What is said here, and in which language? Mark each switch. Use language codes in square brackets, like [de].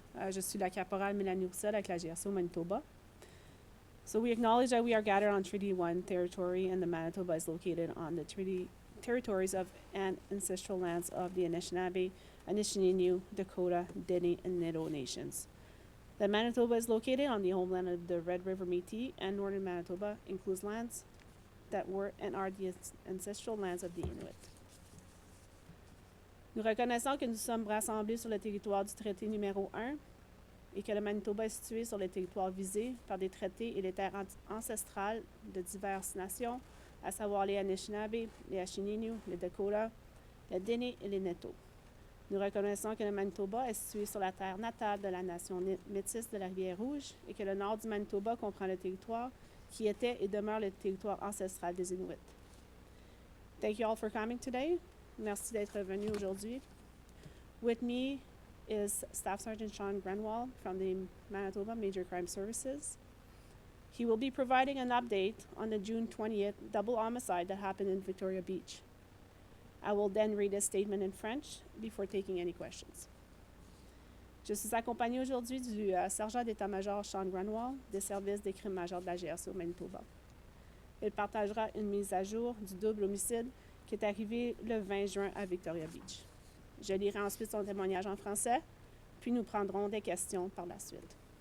[fr] Je suis la caporale Mélanie Roussel avec la GRC au Manitoba. [en] So we acknowledge that we are gathered on Treaty 1 territory, and the Manitoba is located on the treaty territories of and ancestral lands of the Anishinaabe, Anishinaabe, Dakota, Dene, and Nedo nations. The Manitoba is located on the homeland of the Red River Métis, and northern Manitoba includes lands that were and are the ancestral lands of the Inuit. [fr] Nous reconnaissons que nous sommes rassemblés sur le territoire du traité numéro 1 et que le Manitoba est situé sur les territoires visés par des traités et les terres ancestrales de diverses nations, à savoir les Anishinaabe, les Anishinaabe, les Dakota, les Dene et les Neto. Nous reconnaissons que le Manitoba est situé sur la terre natale de la nation métisse de la Rivière-Rouge et que le nord du Manitoba comprend le territoire qui était et demeure le territoire ancestral des Inuits. [en] Thank you all for coming today. [fr] Merci d'être venu aujourd'hui. [en] With me is Staff Sergeant Sean Grenwall from the Manitoba Major Crime Services. He will be providing an update on the June 20th double homicide that happened in Victoria Beach. I will then read a statement in French before taking any questions. [fr] Je suis accompagnée aujourd'hui du sergent d'état-major Sean Grenwall des services des crimes majeurs de la GRC au Manitoba. Il partagera une mise à jour du double homicide qui est arrivé le 20 juin à Victoria Beach. Je lirai ensuite son témoignage en français, puis nous prendrons des questions par la suite.